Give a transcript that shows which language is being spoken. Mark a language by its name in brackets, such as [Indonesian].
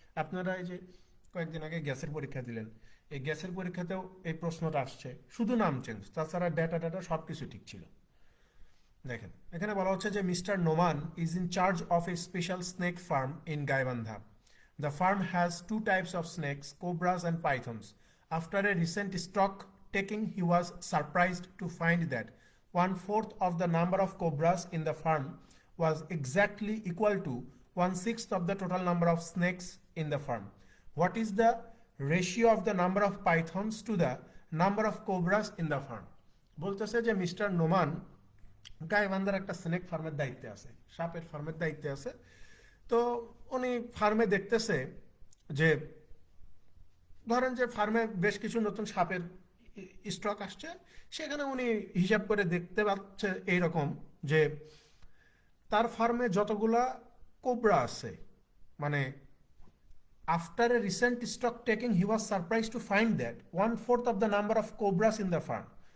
[Bangla] আপনারা এই যে কয়েকদিন আগে গ্যাসের পরীক্ষা দিলেন, এই গ্যাসের পরীক্ষাতেও এই প্রশ্নটা আসছে, শুধু নাম চেঞ্জ, তাছাড়া ডেটা ডেটা সব কিছু ঠিক ছিল। দেখেন এখানে বলা হচ্ছে যে [English] Mister Noman is in charge of a special snake farm in Gaibandha. The farm has 2 types of snakes, cobras and pythons. After a recent stock taking, he was surprised to find that 1/4 of the number of cobras in the farm was exactly equal to 1/6 of the total number of snakes in the farm. What is the ratio of the number of pythons to the number of cobras in the farm? [Bangla] বলতেছে যে mister Noman গাইবান্ধার একটা snake ফার্মের দায়িত্বে আছে, সাপের ফার্মের দায়িত্বে আছে। তো উনি ফার্মে দেখতেছে যে ধরেন যে ফার্মে বেশ কিছু নতুন সাপের স্টক আসছে, সেখানে উনি হিসাব করে দেখতে পাচ্ছে এইরকম যে তার ফার্মে যতগুলা কোবরা আছে, মানে [English] After a recent stock taking he was surprise to find that 1/4 of the number of cobras in the farm.